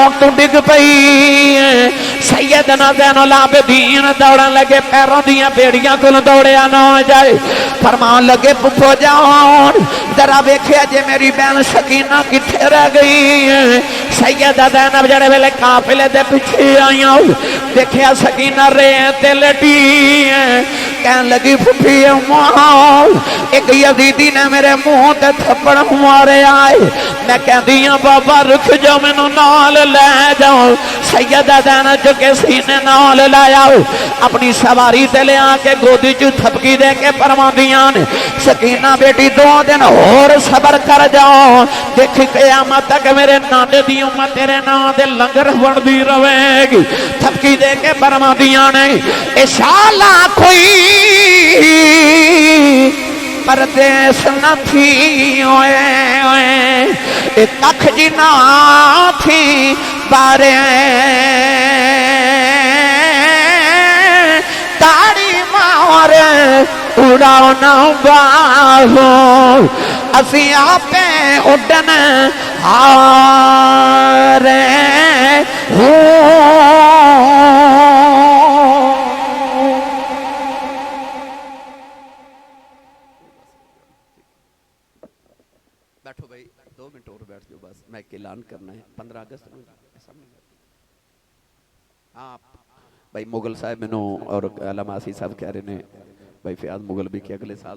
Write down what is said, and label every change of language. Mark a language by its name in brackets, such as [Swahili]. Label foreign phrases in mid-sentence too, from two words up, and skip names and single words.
[Punjabi] موت تو ڈگ پئی سیدنا زین العابدین دوڑن لگے پیروں دیاں بیڑیاں کل دوڑیا نہ جائے فرمان لگے پپو جان ذرا ویکھیا جے میری بہن سکینہ کتھے رہ گئی سیدہ زینب جڑے ویلے قافلے دے پیچھے آئیاں دیکھیا سکینہ ریت تے لٹی کہن لگی پھپھی اماں ایک یزیدی نے میرے منہ تے تھپڑ مارے آئے میں کہندی ہاں بابا رک جاؤ مینوں نال لے جاؤ سیدہ زینب جو کے سینے نال لایا اپنی سواری تے لے آ کے گودی چ تھپکی دے کے فرماندیاں سکینہ بیٹی 2 دن اور صبر کر جاؤ دیکھ قیامت تک میرے نانے دی امت تیرے نام دے لنگر بندی رہے گی تھپکی دے کے فرماندیاں نے انشاءاللہ کوئی پردیس نہ تھی ککھ جی نہ تھی بارے تاڑی مار اڑاؤ نہ باہو اسی آپے اڈن ہارے [Urdu] بیٹھو بھائی 2 منٹ اور بیٹھ جاؤ بس میں ایک اعلان کرنا ہے 15 اگست میں آپ بھائی مغل صاحب مینوں اور علامہ آسی صاحب کہہ رہے ہیں بھائی فیاض مغل بھی کہ اگلے سال